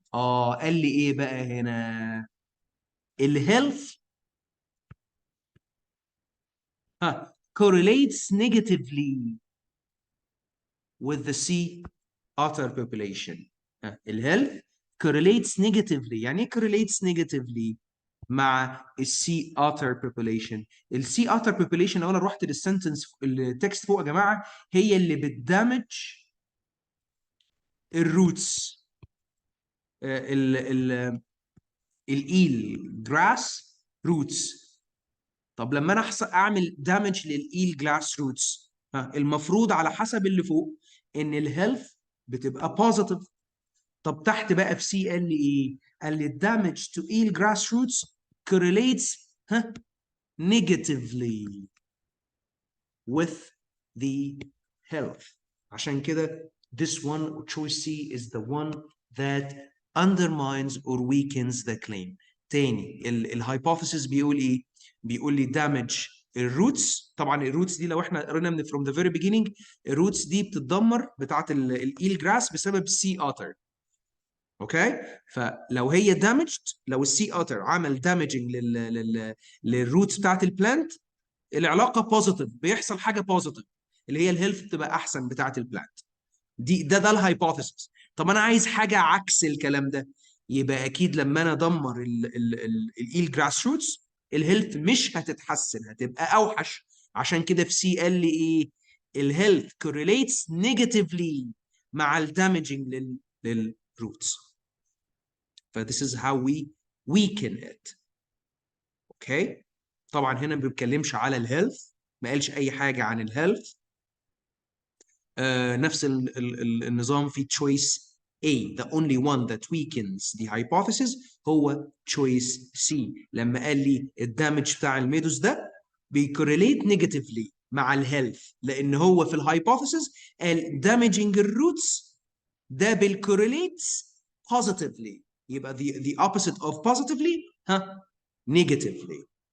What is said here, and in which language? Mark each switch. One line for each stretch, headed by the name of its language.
Arabic: قال لي ايه بقى هنا؟
English: الهيلث correlates negatively with the sea otter population. الهيلث correlates negatively.
Arabic: يعني ايه
English: correlates negatively؟
Arabic: مع السي
English: otter population.
Arabic: السي otter population لو انا رحت للسنتنس التكست فوق يا جماعه هي اللي بتدمج الروتس الايل جراس روتس. طب لما انا اعمل دامج للايل جلاس روتس المفروض على حسب اللي فوق ان الهيلث بتبقى بوزيتيف. طب تحت بقى في سي قال لي ايه؟ قال لي الدامج تو ايل جراس روتس
English: correlates negatively with the health.
Arabic: عشان كده
English: this one choice C is the one that undermines or weakens the claim.
Arabic: تاني الهايبوثيسيس بيقول ايه؟ بيقول لي damage الروتس. طبعا الروتس دي لو احنا قرينا من
English: from the very beginning
Arabic: الروتس دي بتتدمر بتاعت الايل جراس بسبب سي اوتر. اوكي؟ فلو هي damaged، لو السي اوتر عمل damaging للروتس بتاعت البلانت العلاقه بوزيتيف، بيحصل حاجه بوزيتيف اللي هي الهيلث بتبقى احسن بتاعت البلانت. ده الهايبوثيسيس. طب انا عايز حاجه عكس الكلام ده، يبقى اكيد لما انا ادمر الايل جراس روتس الهيلث مش هتتحسن، هتبقى اوحش. عشان كده في سي قال لي ايه؟ الهيلث
English: correlates negatively
Arabic: مع الدامجنج للروتس.
English: ف this is how we weaken it.
Arabic: اوكي؟ طبعا هنا ما بيتكلمش على الهيلث، ما قالش اي حاجه عن الهيلث. نفس النظام في choice A.
English: The only one that weakens the hypothesis هو choice C.
Arabic: لما قال لي الدامج بتاع الميدوس ده بيكوريليت نيجاتيفلي مع الهيلث، لان هو في الهايبوثيسيس قال damaging الروتس ده بالكوريليت positively، يبقى
English: the opposite of positively negatively.